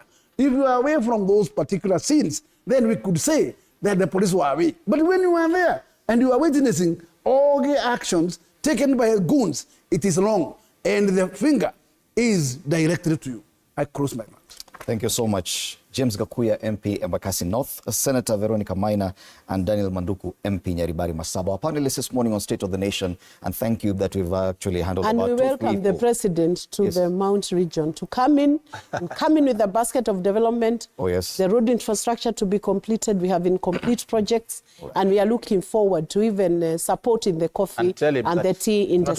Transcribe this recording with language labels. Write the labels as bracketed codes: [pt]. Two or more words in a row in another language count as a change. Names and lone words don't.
[en] If you are away from those particular scenes, then we could say that the police were away. But when you are there and you are witnessing all the actions taken by goons, it is wrong. And the finger is directed to you. I cross my mouth. Thank you so much. James Gakuya, MP Embakasi North, Senator Veronica Maina, and Daniel Manduku, MP Nyaribari Masaba. Our panelists this morning on State of the Nation, and thank you that we've actually handled and about we welcome the President to the Mount region to come in with a basket of development. Oh, yes. The road infrastructure to be completed. We have incomplete projects, and we are looking forward to even supporting the coffee and the tea industry.